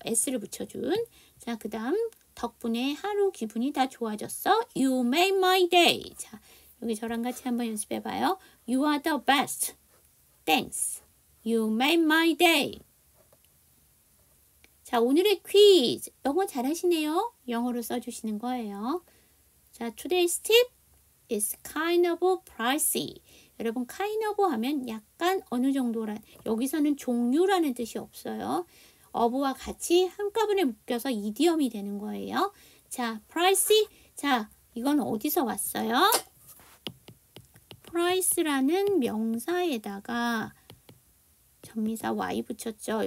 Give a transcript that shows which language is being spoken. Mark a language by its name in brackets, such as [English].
[Korean] s를 붙여준. 자, 그 다음 덕분에 하루 기분이 다 좋아졌어. [English] You made my day. [Korean] 자, 여기 저랑 같이 한번 연습해봐요. [English] You are the best. Thanks. You made my day. [Korean] 자, 오늘의 퀴즈. 영어 잘하시네요. 영어로 써주시는 거예요. [English] 자, today's tip is kind of pricey. [Korean] 여러분, kind of 하면 약간 어느 정도란, 여기서는 종류라는 뜻이 없어요. of와 같이 한꺼번에 묶여서 이디엄이 되는 거예요. 자, pricey. 자, 이건 어디서 왔어요? price라는 명사에다가 전미사 y 붙였죠.